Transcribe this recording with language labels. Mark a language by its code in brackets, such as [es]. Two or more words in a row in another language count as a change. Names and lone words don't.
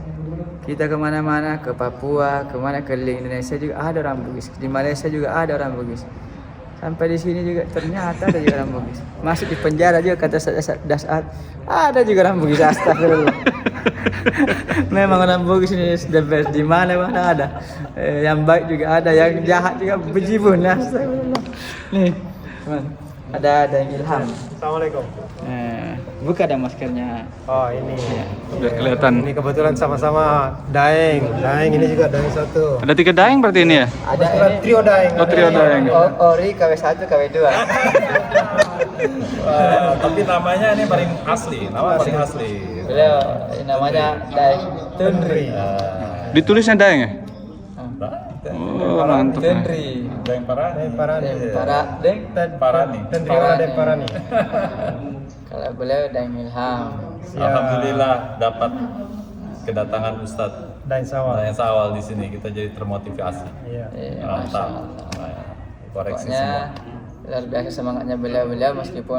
[id] Kita kemana-mana, ke Papua, kemana keliling Indonesia juga ada orang Bugis. Di Malaysia juga ada orang Bugis. Sampai di sini juga ternyata ada juga orang Bugis. Masuk di penjara juga kata Dasat, ada juga orang Bugis. Astagfirullah. Memang orang Bugis ini [en] the best. [id] Di mana-mana ada. Yang baik juga ada, yang jahat juga bejibun. Astagfirullah. Nih, teman, ada yang Ilham. Assalamualaikum. Buka ada maskernya. Oh ini. biar kelihatan. Ini kebetulan sama-sama daeng. Daeng ini juga daeng satu. Ada 3 daeng berarti ini ya? Ada Kebetulan ini. trio daeng. Oh, trio daeng. Ori KW1 KW2. Tapi namanya ini paling asli, nama paling asli. Beliau namanya Daeng Tundri. Ditulisnya daeng ya? Oh, mantap. Tundri. Daeng Parani. Daeng Parani. Deng. Parani. Tendriola Daeng Parani. Kalau beliau Daeng Ilham. Alhamdulillah dapat kedatangan Ustadz Daeng Sawal. Daeng Sawal di sini, kita jadi termotivasi. Iya. Masya Mantap. Allah. Koreksi Pokoknya semua. luar biasa semangatnya beliau meskipun